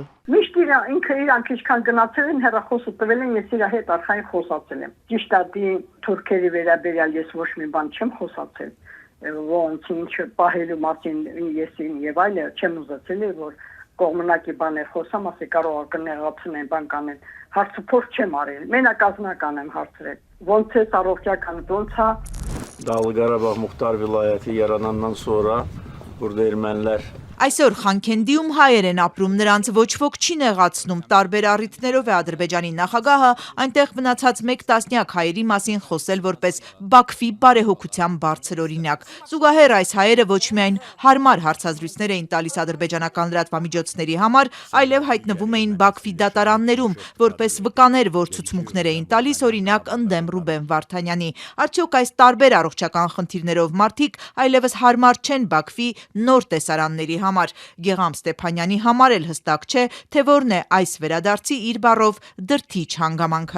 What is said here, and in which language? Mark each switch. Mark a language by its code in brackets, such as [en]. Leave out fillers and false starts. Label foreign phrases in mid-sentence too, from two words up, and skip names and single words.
[hy] Միշտ ինքը իրանք ինչքան գնացել են հեռախոսը տվել են, ես իր հետ արխային խոսացել եմ։ Ճիշտ է, դի թուրքերի վերաբերյալ ես ոչ մի բան չեմ խոսացել, ոնց ինչ պահելու մասին ես եւ այլը չեմ ուզեցել, որ կողմնակի բաներ խոսամ, ասի կարող է կնեղացնեն, բան կանեն։ Հարցը փորձ չեմ արել, մենակազմական եմ հարցրել։ Ոնց է առողջական, ոնց է։ [az] Dağlı Qarabağ Muxtar vilayəti yaranandan sonra burada ermənilər [hy] Այսօր Խանքենդիում հայեր են ապրում, նրանց ոչ ոք չի նեղացնում, տարբեր առիթներով է Ադրբեջանի նախագահը այնտեղ մնացած 1 տասնյակ հայերի մասին խոսել որպես Բաքվի բարեհոգության բարձր օրինակ։ Զուգահեռ այս հայերը ոչ միայն հարմար հարցազրույցներ էին տալիս ադրբեջանական լրատվամիջոցների համար, այլև հայտնվում էին Բաքվի դատարաններում, որպես վկաներ, որ ցուցմունքներ էին տալիս օրինակ ընդդեմ Ռուբեն Վարդանյանի։ Արդյոք այս տարբեր առողջական խնդիրներով մարդիկ այլևս հարմար չեն Բաքվի նոր տեսարանների համար։ Գեղամ Ստեփանյանի համար էլ հստակ չէ, թե որն է այս վերադարձի իր բառով դրդիչ հանգամանքը։